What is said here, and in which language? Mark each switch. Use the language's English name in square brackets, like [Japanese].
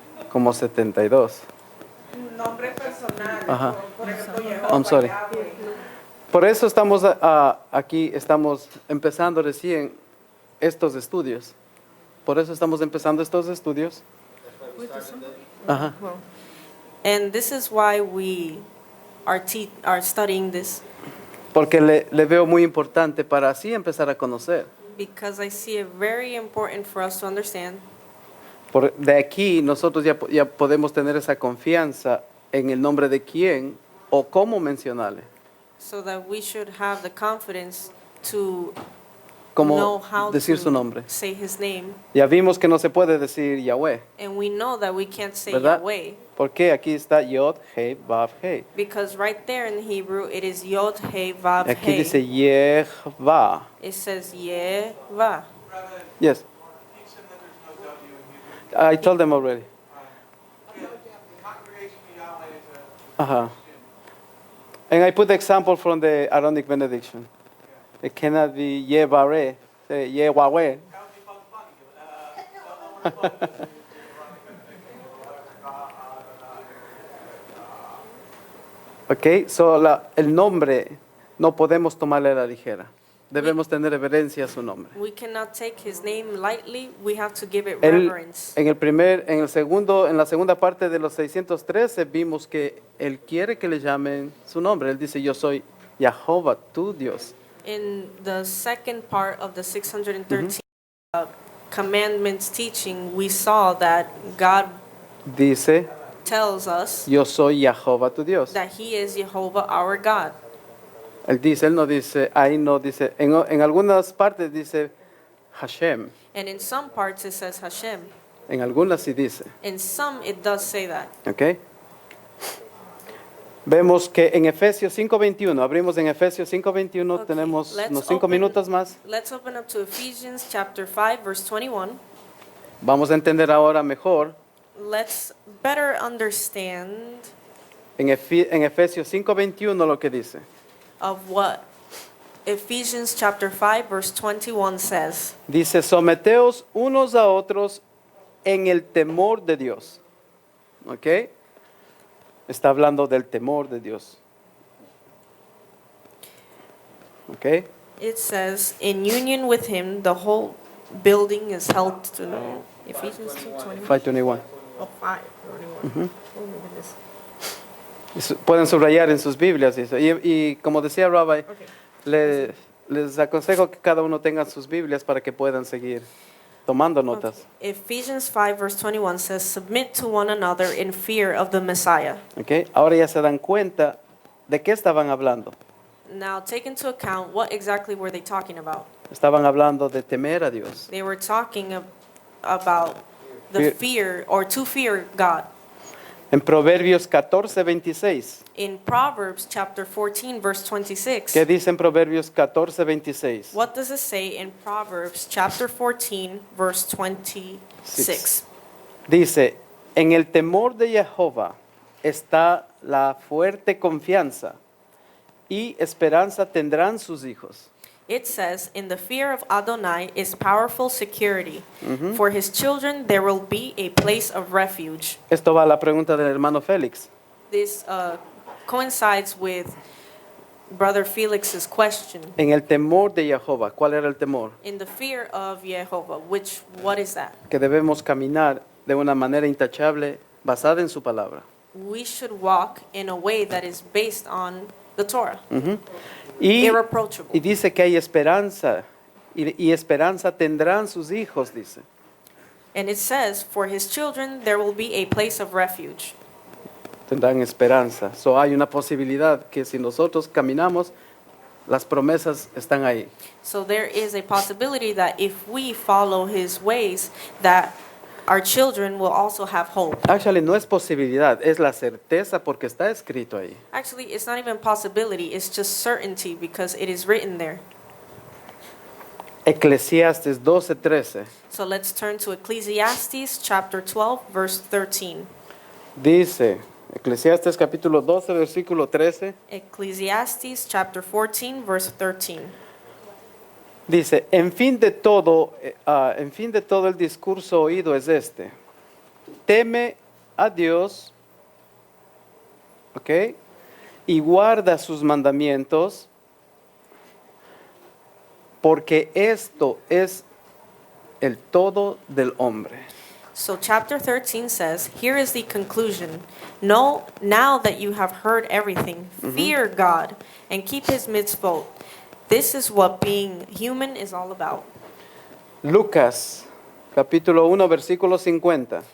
[Spanish] Como 72. Nombres personales, Ajá. por ejemplo, Jehová, [English] I'm sorry. Yahweh. [Spanish] Por eso estamos aquí, estamos empezando recién estos estudios. Por eso estamos empezando estos estudios. Ajá. [English] And this is why we are studying this, [Spanish] Porque le veo muy importante para así empezar a conocer. [English] because I see it very important for us to understand. [Spanish] De aquí nosotros ya podemos tener esa confianza en el nombre de quién o cómo mencionarle. [English] So that we should have the confidence to know [Spanish] Cómo [English] how [Spanish] decir su [English] to [Spanish] nombre. [English] say His name. [Spanish] Ya vimos que no se puede decir Yahweh, [English] And we know that we can't say [Spanish] ¿verdad? [English] Yahweh, [Spanish] Porque aquí está Yod, Hei, Vav, Hei. [English] because right there in Hebrew it is Yod He Vav [Spanish] Y aquí [English] He. [Spanish] dice Yehva. [English] It says Yeva. Brother, Yes, teach them that there's no W in Hebrew. I told them already. Congregation of Yahweh is a Uh-huh. And I put the example from the Aaronic benediction. It cannot be Yevare, say Yehweh. that would be Bugs Bunny. Ok, so [Spanish] el nombre no podemos tomarle a la ligera. Debemos tener reverencia a su nombre. [English] We cannot take His name lightly. We have to give it [Spanish] Él, [English] reverence. [Spanish] en la segunda parte de los 613 vimos que Él quiere que le llamen su nombre. Él dice, yo soy Jehová, tu Dios. [English] In the second part of the 613 commandments teaching, we saw that God [Spanish] Dice, [English] tells us [Spanish] yo soy Jehová, tu Dios. [English] that He is Jehovah our God. [Spanish] Él no dice, ahí no dice, en algunas partes dice Hashem, [English] And in some parts it says Hashem. [Spanish] en algunas sí dice, [English] In some it does say that. [Spanish] ¿ok? Vemos que en Efesios 5:21, abrimos en Efesios 5:21, [English] Okay, [Spanish] tenemos [English] let's [Spanish] unos 5 [English] open- [Spanish] minutos más. [English] Let's open up to Ephesians chapter 5 verse 21. [Spanish] Vamos a entender ahora mejor [English] Let's better understand [Spanish] en Efesios 5:21 lo que dice. [English] of what Ephesians chapter 5 verse 21 says. [Spanish] Dice, someteos unos a otros en el temor de Dios. ¿Ok? Está hablando del temor de Dios. ¿Ok? [English] It says, in union with him, the whole building is held to Ephesians 2:21. 5:21. Oh, 5:21. Oh my goodness. [Spanish] Pueden subrayar en sus Biblias. Dice. Y como decía Rabbi, [English] Okay. [Spanish] les aconsejo que cada uno tenga sus Biblias para que puedan seguir tomando notas. [English] Ephesians 5 verse 21 says, submit to one another in fear of the Messiah. [Spanish] ¿Ok? Ahora ya se dan cuenta de qué estaban hablando. [English] Now take into account what exactly were they talking about. [Spanish] Estaban hablando de temer a Dios. [English] They were talking about the fear or to fear God. [Spanish] En Proverbios 14:26. [English] In Proverbs chapter 14 verse 26. [Spanish] ¿Qué dice en Proverbios 14:26? [English] What does it say in Proverbs chapter 14 verse 26? [Spanish] Dice, en el temor de Jehová está la fuerte confianza y esperanza tendrán sus hijos. [English] It says, in the fear of Adonai is powerful security. For his children there will be a place of refuge. [Spanish] Esto va a la pregunta del hermano Félix. [English] This coincides with Brother Felix's question. [Spanish] En el temor de Jehová, ¿cuál era el temor? [English] In the fear of Jehovah, what is that? [Spanish] Que debemos caminar de una manera intachable basada en su palabra. [English] We should walk in a way that is based on the Torah. [Spanish] Y [English] Irreproachable. [Spanish] dice que hay esperanza, y esperanza tendrán sus hijos, dice. [English] And it says, for his children there will be a place of refuge. [Spanish] Tendrán esperanza. [English] So [Spanish] hay una posibilidad que si nosotros caminamos, las promesas están ahí. [English] So there is a possibility that if we follow his ways, that our children will also have hope. Actually, [Spanish] no es posibilidad, es la certeza porque está escrito ahí. [English] Actually, it's not even possibility, it's just certainty because it is written there. [Spanish] Eclesiastes 12:13 [English] So let's turn to Ecclesiastes chapter 12 verse 13. [Spanish] dice, Eclesiastes capítulo 12, versículo 13, [English] Ecclesiastes chapter 14 verse 13. [Spanish] dice, en fin de todo el discurso oído es este, teme a Dios, ¿ok? Y guarda sus mandamientos, porque esto es el todo del hombre. [English] So chapter 13 says, here is the conclusion. No, now that you have heard everything, fear God and keep his mitzvot. This is what being human is all about. [Spanish] Lucas capítulo 1, versículo 50.